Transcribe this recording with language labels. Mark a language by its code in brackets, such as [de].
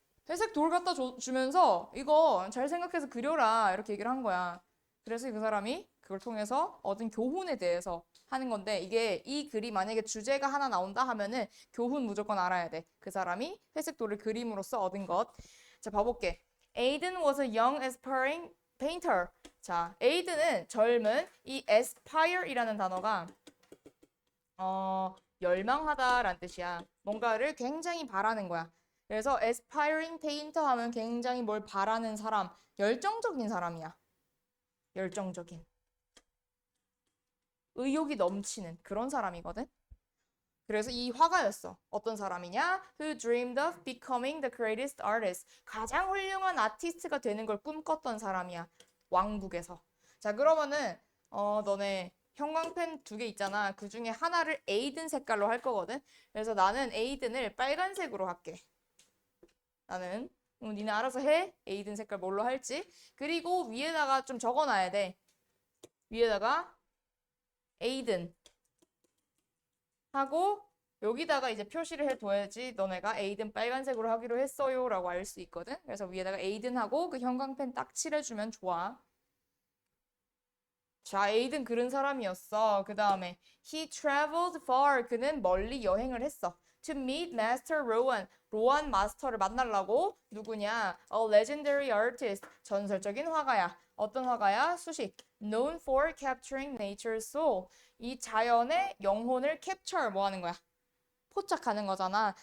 [ko] 회색 돌 갖다 주면서 이거 잘 생각해서 그려라. 이렇게 얘기를 한 거야. 그래서 그 사람이 그걸 통해서 얻은 교훈에 대해서 하는 건데 이게 이 글이 만약에 주제가 하나 나온다 하면은 교훈 무조건 알아야 돼. 그 사람이 회색 돌을 그림으로써 얻은 것. 자, 봐볼게. [en] Aiden was a young aspiring painter. [ko] 자, Aiden은 젊은 이 aspire이라는 단어가 열망하다라는 뜻이야. 뭔가를 굉장히 바라는 거야. 그래서 aspiring painter 하면 굉장히 뭘 바라는 사람, 열정적인 사람이야. 열정적인. 의욕이 넘치는 그런 사람이거든. 그래서 이 화가였어. 어떤 사람이냐? [en] Who dreamed of becoming the greatest artist. [ko] 가장 훌륭한 아티스트가 되는 걸 꿈꿨던 사람이야. 왕국에서. 자, 그러면은 너네 형광펜 2개 있잖아. 그 중에 하나를 에이든 색깔로 할 거거든. 그래서 나는 에이든을 빨간색으로 할게. 나는 니네 알아서 해. 에이든 색깔 뭘로 할지. 그리고 위에다가 좀 적어놔야 돼. 위에다가 에이든 하고 여기다가 이제 표시를 해둬야지 너네가 에이든 빨간색으로 하기로 했어요 라고 알 수 있거든. 그래서 위에다가 에이든 하고 그 형광펜 딱 칠해주면 좋아. 자, 에이든 그런 사람이었어. 그 다음에 [en] he traveled far. [ko] 그는 멀리 여행을 했어. [en] To meet Master Rowan. [ko] 로안 마스터를 만나려고. 누구냐? [en] A legendary artist. [ko] 전설적인 화가야. 어떤 화가야? 수식. [en] Known for capturing nature's soul. [ko] 이 자연의 영혼을 capture 뭐 하는 거야? 포착하는 거잖아.